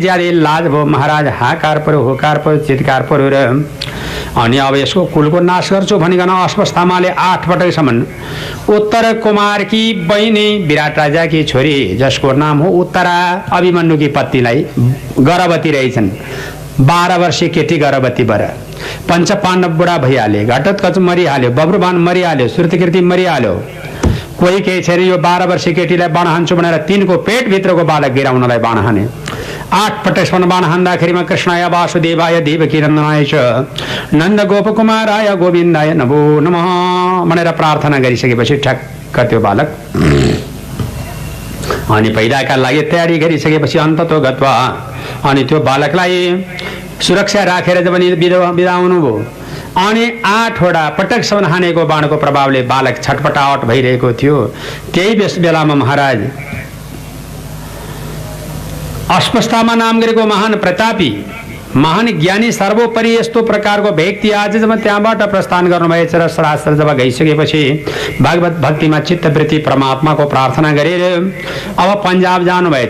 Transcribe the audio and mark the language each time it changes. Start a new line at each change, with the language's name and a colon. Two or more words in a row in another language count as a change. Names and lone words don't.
Nepali: ज्यादै लाज भयो महाराज, हाकार पर्यो, होकार पर्यो, चितकार पर्यो र अनि अब यसको कुलको नाश गर्छु भनिकन अश्वत्थामाले 8 पटकसम्म उत्तर कुमारकी बहिनी विराट राजाकी छोरी जसको नाम हो उत्तरा, अभिमन्युकी पत्नीलाई गर्भवती रहेछन्। 12 वर्षीय केटी गर्भवती बर। पञ्चपाण्डव बुढा भइहाले, घटोत्कच मरिहाल्यो, बब्रुवान मरिहाल्यो, श्रुतिकीर्ति मरिहाल्यो। कोही केही छैन। यो 12 वर्षीय केटीलाई बाण हान्छु भनेर 3को पेटभित्रको बालक गिराउनलाई बाण हाने। 8 पटकसम्म बाण हान्दाखेरिमा
Sanskrit: कृष्णाय वासुदेवाय देवकी नन्दनाय च नन्द गोपकुमाराय गोविन्दाय नमो नमः
Nepali: भनेर प्रार्थना गरिसकेपछि ठ्याक्क त्यो बालक अनि पैदाका लागि तयारी गरिसकेपछि
Sanskrit: अन्ततो गत्वा
Nepali: अनि त्यो बालकलाई सुरक्षा राखेर जब बिदा हुनुभयो अनि 8वटा पटकसम्म हानेको बाणको प्रभावले बालक छटपटावट भइरहेको थियो। त्यही बेलामा महाराज अश्वत्थामा नाम गरेको महान प्रतापी महान ज्ञानी सर्वोपरि यस्तो प्रकारको व्यक्ति आज जब त्यहाँबाट प्रस्थान गर्नुभएछ र शास्त्र जब गइसकेपछि भागवत भक्तिमा चित्तवृत्ति परमात्माको प्रार्थना गरेर अब पन्जाब जानुभएछ।